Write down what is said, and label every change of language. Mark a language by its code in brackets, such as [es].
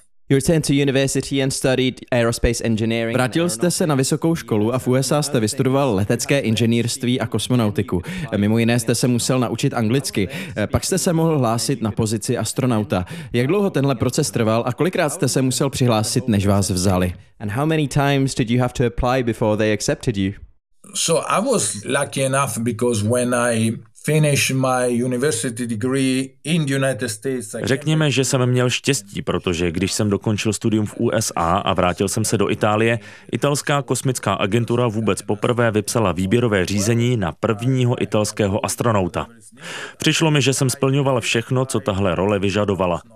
[en] You returned to university and studied aerospace engineering. [cs] Vrátil jste se na vysokou školu a v USA jste vystudoval letecké inženýrství a kosmonautiku. Mimo jiné jste se musel naučit anglicky. Pak jste se mohl hlásit na pozici astronauta. Jak dlouho tenhle proces trval a kolikrát jste se musel přihlásit, než vás vzali? [en] And how many times did you have to apply before they accepted you? So I was lucky enough because when I finish my university degree in the United States. [cs] Řekněme, že jsem měl štěstí, protože když jsem dokončil studium v USA a vrátil jsem se do Itálie, italská kosmická agentura vůbec poprvé vypsala výběrové řízení na prvního italského astronauta. Přišlo mi, že jsem splňoval všechno, co tahle role vyžadovala.